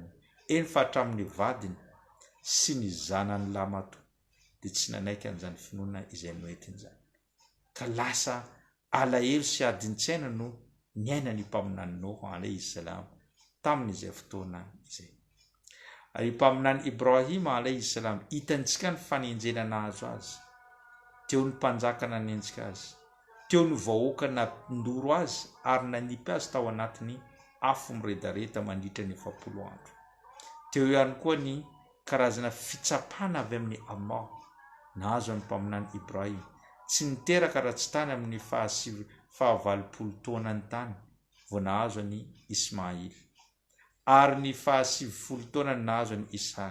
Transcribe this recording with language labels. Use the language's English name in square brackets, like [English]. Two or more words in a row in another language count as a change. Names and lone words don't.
[Malagasy] Eny fa hatramin'ny vadiny sy ny zanany lamato dia tsy nanaiky an'izany finoana izay noentiny zany, ka lasa alahelo sy adin-tsaina no niaina ny mpaminany Nuh [Arabic] عليه السلام [Malagasy] tamin'izay fotoana izay. Ary mpaminany Ibrahim [Arabic] عليه السلام [Malagasy] hitantsika ny fanenjena nahazo azy, teo ny mpanjakana nanenjika azy, teo ny vahoaka nandoro azy ary nanipy azy tao anatiny afo miredareta mandritra ny 70 andro. Teo ihany koa ny karazana fitsapana avy amin'ny Allah nahazo ny mpaminany Ibrahim, tsy niteraka raha tsy tany amin'ny 120 taonany tany vao nahazo ny Ismail, ary ny 170 taonany nahazo ny Ishaq.